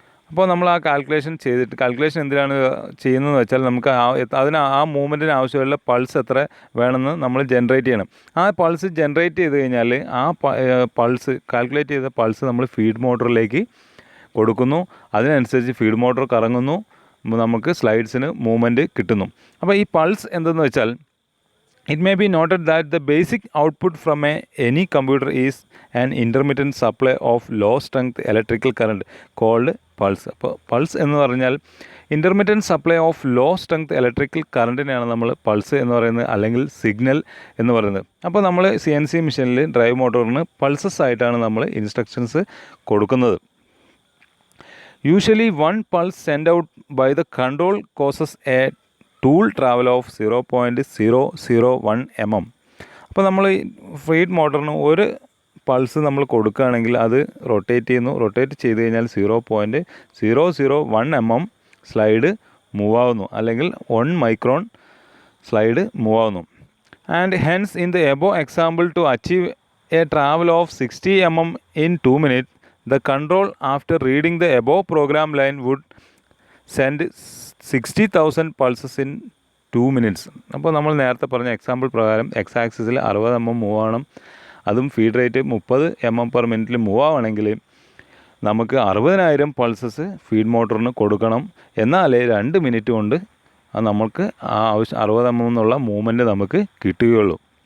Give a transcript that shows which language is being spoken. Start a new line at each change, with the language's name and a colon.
Malayalam: അപ്പോൾ നമ്മൾ ആ കാൽക്കുലേഷൻ എന്തിനാണ് ചെയ്യുന്നതെന്ന് വെച്ചാൽ നമുക്ക് ആ മൂവ്മെൻറ്റിന് ആവശ്യമുള്ള പൾസ് എത്ര വേണമെന്ന് നമ്മൾ ജനറേറ്റ് ചെയ്യണം. ആ പൾസ് ജനറേറ്റ് ചെയ്ത് കഴിഞ്ഞാൽ ആ പൾസ് കാൽക്കുലേറ്റ് ചെയ്ത പൾസ് നമ്മൾ ഫീഡ് മോട്ടറിലേക്ക് കൊടുക്കുന്നു. അതിനനുസരിച്ച് ഫീഡ് മോട്ടർ കറങ്ങുന്നു, നമുക്ക് സ്ലൈഡ്സിന് മൂവ്മെൻറ്റ് കിട്ടുന്നു. അപ്പോൾ ഈ പൾസ് എന്തെന്ന് വെച്ചാൽ
English: it may be noted that the basic output from any computer is an intermittent supply of low strength electrical current called pulse.
Malayalam: അപ്പോൾ പൾസ് എന്ന് പറഞ്ഞാൽ
English: intermittent supply of low strength electrical
Malayalam: കറണ്ടിനെയാണ് നമ്മൾ pulse എന്ന് പറയുന്നത്, അല്ലെങ്കിൽ signal എന്ന് പറയുന്നത്. അപ്പോൾ നമ്മൾ CNC മെഷീനിൽ ഡ്രൈവ് മോട്ടോറിന് പൾസസ് ആയിട്ടാണ് നമ്മൾ ഇൻസ്ട്രക്ഷൻസ് കൊടുക്കുന്നത്.
English: Usually one pulse sent out by the control causes a tool travel of 0.001 mm.
Malayalam: അപ്പോൾ നമ്മൾ ഫീഡ് മോട്ടറിന് ഒരു പൾസ് നമ്മൾ കൊടുക്കുകയാണെങ്കിൽ അത് റൊട്ടേറ്റ് ചെയ്ത് കഴിഞ്ഞാൽ 0.001 mm സ്ലൈഡ് മൂവ് ആവുന്നു, അല്ലെങ്കിൽ 1 മൈക്രോൺ സ്ലൈഡ് മൂവ് ആവുന്നു.
English: And hence in the above example to achieve a travel of 60 mm in 2 minutes, the control after reading the above program line would send 60,000 pulses in 2 minutes.
Malayalam: അപ്പോൾ നമ്മൾ നേരത്തെ പറഞ്ഞ example പ്രകാരം X ആക്സിസിൽ 60 mm move ആവണം, അതും feed rate 30 mm/min move ആവണമെങ്കിൽ നമുക്ക് 60,000 പൾസസ് ഫീഡ് മോട്ടറിന് കൊടുക്കണം. എന്നാലേ 2 മിനിറ്റ് കൊണ്ട് നമുക്ക് ആ 60 mm എന്നുള്ള മൂവ്മെൻറ്റ് നമുക്ക് കിട്ടുകയുള്ളൂ.